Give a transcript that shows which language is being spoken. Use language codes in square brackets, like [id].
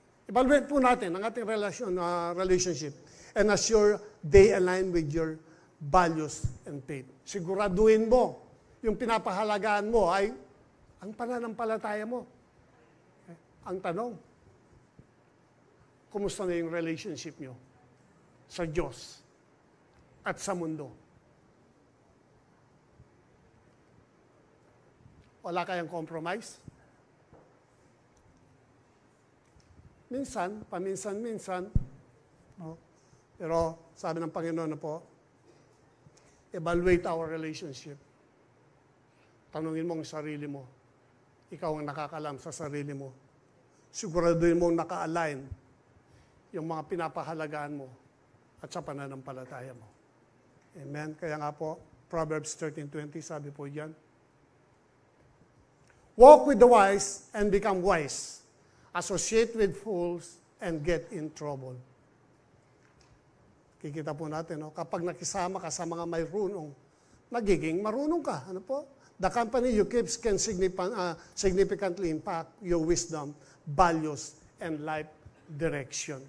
[en] Evaluate [tl] po natin ang ating [en] relationship and assure they align with your values and faith. [tl] Siguraduhin mo, yung pinapahalagaan mo ay ang pananampalataya mo. Ang tanong, kumusta na yung relationship nyo sa Diyos at sa mundo? Wala kayang compromise? Minsan, paminsan-minsan, no? Pero sabi ng Panginoon na po, [en] evaluate our relationship. [tl] Tanungin mo ang sarili mo. Ikaw ang nakakalam sa sarili mo. Siguraduhin mo naka-align yung mga pinapahalagaan mo at sa pananampalataya mo. Amen? Kaya nga po, Proverbs 13:20, sabi po diyan, [en] walk with the wise and become wise. Associate with fools and get in trouble. [tl] Kikita po natin, no? Kapag nakisama ka sa mga marunong, magiging marunong ka. Ano po? [en] The company you keep can significantly impact your wisdom, values, and life direction.